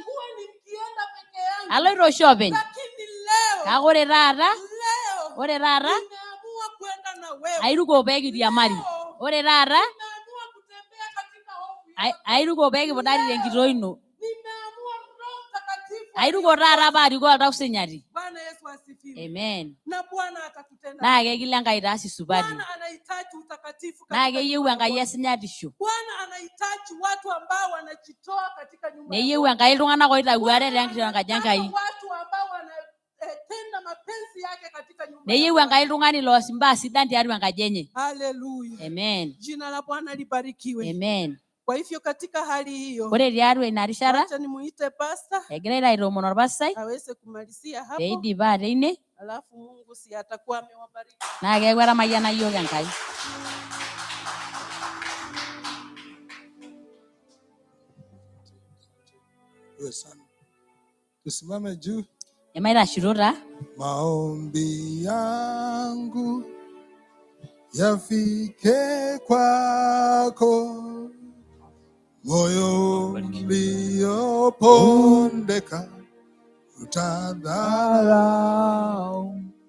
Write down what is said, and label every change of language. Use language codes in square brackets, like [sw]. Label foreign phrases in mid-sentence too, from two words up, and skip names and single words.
[mas] Aloito oshi openy. Kake ore taata. Airuko peekiriamari. Ore taata. Airuko peekipudari tenkitoo ino. Airuko taata paarikoo oltau sinyati. [sw] Bwana Yesu asifiwe. Amen. Na Bwana atakutenda. [mas] Na kegil Enkai taasi supati. [sw] Bwana anahitaji utakatifu. [mas] Na keyieu Enkai esinyatisho. [sw] Bwana anahitaji watu ambao wanajitoa katika nyumba. [mas] Neyieu Enkai iltung'anak oitau ate tenkaji Enkai. [sw] Watu ambao wanatenda mapenzi yake katika nyumba. [mas] Neyieu Enkai iltung'ani loos imbaa sidan tiatua enkaji enye. [sw] Haleluya. Amen. Jina la Bwana libarikiwe. Amen. Kwa hivyo katika hali hiyo, [mas] ore tiatua ina rishata [sw] acha nimuite pastor [mas] egira aitoomon orpastai [sw] aweze kumalizia hapo, [mas] peidipa teine, [sw] alafu Mungu si atakuwa amewabariki [mas] naa keeku etamayiana yiok Enkai. [sw] Tusimame juu. [mas] Emaitasho taa. [sw] Maombi yangu yafike kwako, moyo uliopondeka utadharau.